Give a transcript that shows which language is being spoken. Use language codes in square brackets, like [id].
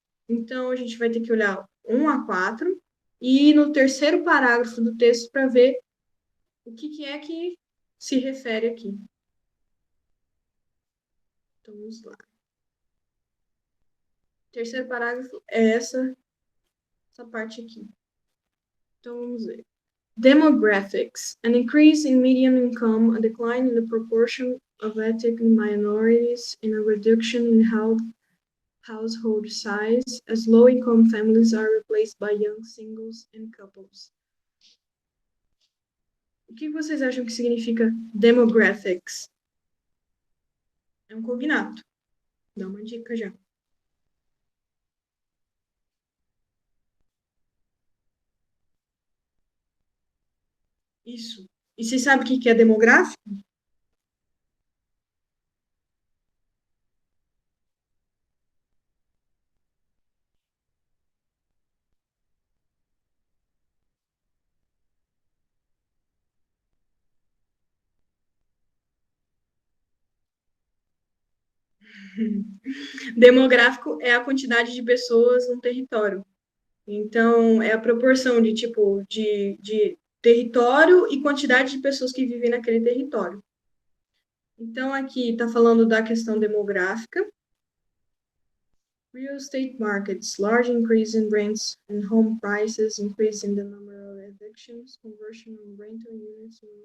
[pt] Então, a gente vai ter que olhar 1 a 4 e ir no terceiro parágrafo do texto para ver o que é que se refere aqui. Então, vamos lá. O terceiro parágrafo é essa parte aqui. Então, vamos ver. [en] Demographics, an increase in median income, a decline in the proportion of ethnic minorities, and a reduction in household size, as low-income families are replaced by young singles and couples. [pt] O que vocês acham que significa demographics? É um cognato. Dá uma dica já. Isso. E você sabe o que é demográfico? Demográfico é a quantidade de pessoas no território. Então, é a proporção de tipo de território e quantidade de pessoas que vivem naquele território. Então, aqui está falando da questão demográfica. [en] Real estate markets, large increase in rents and home prices, increase in the number of evictions, conversion of rental units.